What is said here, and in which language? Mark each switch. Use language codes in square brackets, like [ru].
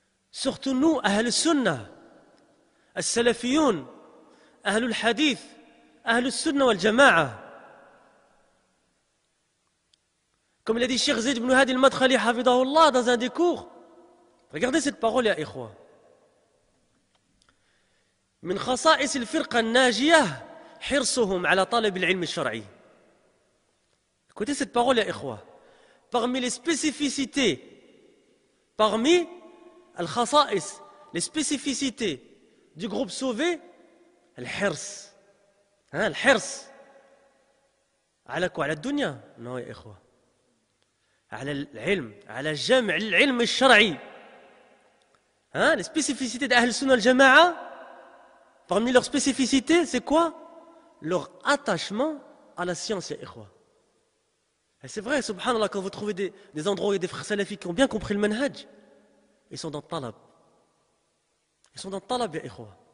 [fr] Surtout nous, Ahl al-Sunnah, al-Salafiyoun, Ahl al-Hadith, Ahl al-Sunnah wal-Jama'a. Comme l'a dit Cheikh Zayd ibn Hadi al-Madkhali, hafidahullah, dans un des cours. Regardez cette parole, ya ikhwa. [ar] من خصائص الفرقة الناجية حرصهم على طلب العلم الشرعي. [fr] Écoutez cette parole, ya ikhwa. Parmi les spécificités, parmi al-khasa'is, les spécificités du groupe sauvé, al-hirs. Al-hirs. على quoi? [ar] على الدنيا؟ [fr] Non, [ar] ya ikhwa. على العلم، على جمع العلم الشرعي. [fr] Les spécificités d'Ahl Sunnah al-Jama'a, parmi leurs spécificités, c'est quoi? Leur attachement à la science, ya ikhwa. Et c'est vrai, subhanallah, quand vous trouvez des endroits où il y a des frères salafis qui ont bien compris le manhaj, ils sont dans le talab. Ils sont dans le talab, ya ikhwa.